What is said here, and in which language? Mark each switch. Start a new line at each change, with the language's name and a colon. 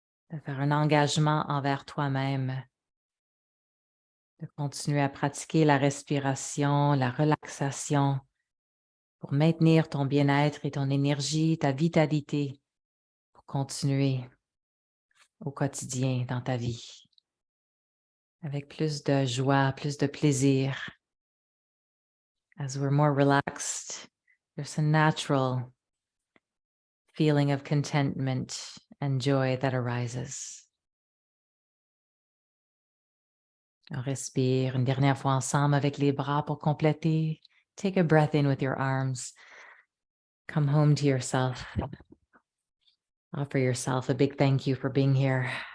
French: De faire un engagement envers toi-même. De continuer à pratiquer la respiration, la relaxation pour maintenir ton bien-être et ton énergie, ta vitalité, pour continuer au quotidien dans ta vie. Avec plus de joie, plus de plaisir.
English: As we're more relaxed, there's a natural feeling of contentment and joy that arises.
French: On respire une dernière fois ensemble avec les bras pour compléter.
English: Take a breath in with your arms. Come home to yourself. Offer yourself a big thank you for being here.